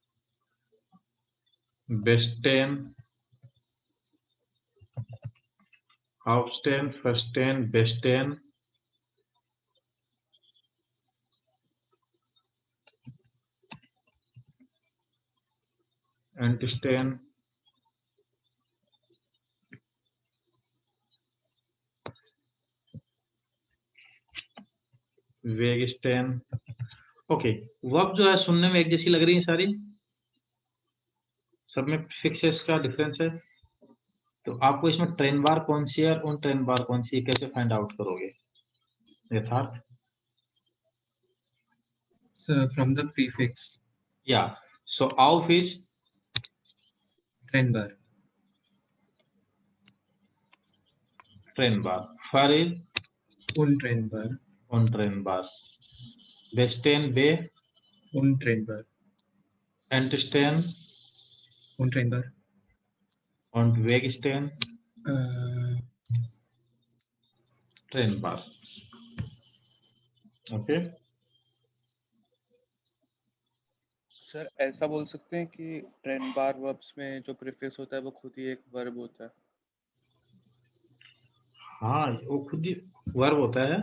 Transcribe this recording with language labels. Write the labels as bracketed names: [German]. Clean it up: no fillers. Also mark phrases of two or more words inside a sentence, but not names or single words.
[German] bestehen, aufstehen, verstehen, bestehen, entstehen, wegstehen। [Hindi] ओके, वर्ब जो है सुनने में एक जैसी लग रही है सारी, सब में फिक्सेस का डिफरेंस है, तो आपको इसमें ट्रेन बार कौन सी है और उन ट्रेन बार कौन सी है कैसे [English] find out [Hindi] करोगे यथार्थ? [English] From the prefix [German] ja so auf ist trennbar, trennbar, ver ist trennbar, untrennbar, bestehen be, trennbar, एंटस्टेन trennbar, und wegstehen, trennbar. [Hindi] ओके, सर ऐसा बोल सकते हैं कि ट्रेन बार वर्ब्स में जो प्रीफिक्स होता है वो खुद ही एक वर्ब होता है। हाँ वो खुद ही वर्ब होता है।